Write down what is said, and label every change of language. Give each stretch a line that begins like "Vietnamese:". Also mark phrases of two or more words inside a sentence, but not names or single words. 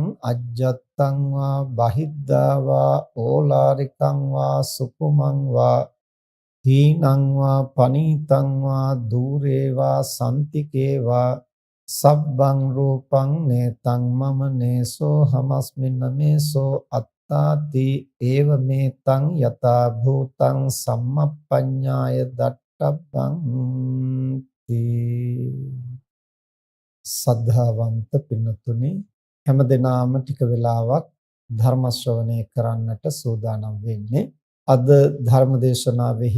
Pali: අජ්ජත්තං වා බහිද්ධා වා ඕලාරිකං වා සුකුමං වා හීනං වා පනීතං වා දූරේ වා සම්තිකේ වා සබ්බං රූපං නේතං මම නේසෝ හමස්මින්න මේසෝ අත්තාති ඒව මේතං යතා භූතං සම්මප්පඤ්ඤාය දට්ඨබ්බං
Sinhala: තී සද්ධාවන්ත පින්නතුනි හැමදෙනාම ටික වෙලාවක් ධර්ම ශ්‍රවණය කරන්නට සූදානම් වෙන්නේ අද ධර්මදේශනාවෙහි